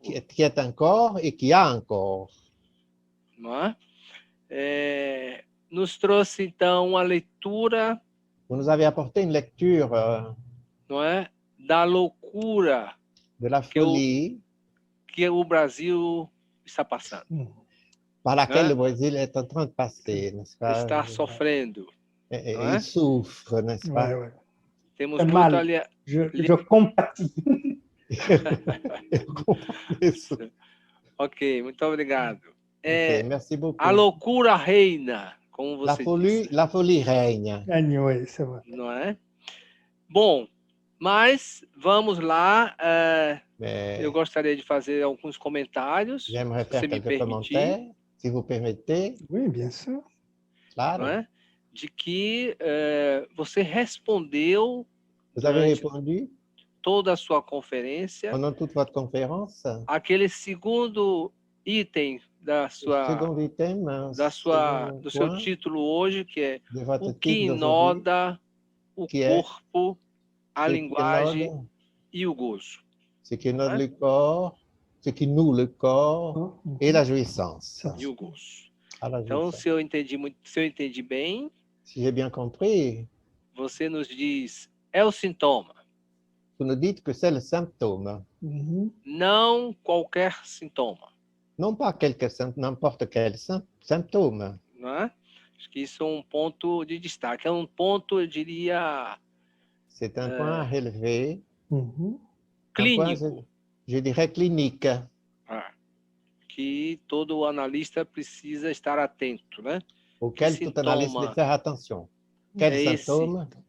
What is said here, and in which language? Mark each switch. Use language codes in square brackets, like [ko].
[fr] Qui est un corps et qui a un corps. [pt] Não é? Nos trouxe, então, uma leitura. [fr] Vous nous avez apporté une lecture [pt] não é? Da loucura [fr] de la folie [pt] que o Brasil está passando. [fr] Par laquelle le Brésil est en train de passer, n'est-ce pas? [pt] Está sofrendo. [fr] Il souffre, n'est-ce pas? Ouais. [pt] Temos muito ali. [fr] Je compatis. [pt] Ok, muito obrigado. [fr] Merci beaucoup. [pt] A loucura reina, como você disse. [fr] La folie règne. Oui, c'est vrai. [pt] Não é? Bom, mas vamos lá. Eu gostaria de fazer alguns comentários. [fr] J'aimerais faire quelques commentaires, si vous permettez. Oui, bien sûr. [pt] Claro. Não é? De que você respondeu. [fr] Vous avez répondu [pt] toda a sua conferência. [fr] Pendant toute votre conférence. [pt] Aquele segundo item do seu título hoje, que é o que inoda o corpo, a linguagem e o gozo. [fr] Ce qui inonde le corps, ce qui noue le corps et la jouissance. [pt] E o gozo. Então, se eu entendi bem, [fr] si j'ai bien compris, [pt] você nos diz, é o sintoma. [fr] Vous nous dites que c'est le symptôme. [pt] Não qualquer sintoma. [fr] Non pas n'importe quel symptôme. [pt] Não é? Acho que isso é ponto de destaque. É ponto, eu diria... [fr] C'est un point à relever. [pt] Clínico. [fr] Je dirais clinique. [pt] Que todo analista precisa estar atento, né? [fr] Auquel tout analyste deve faire attention. Quel symptôme?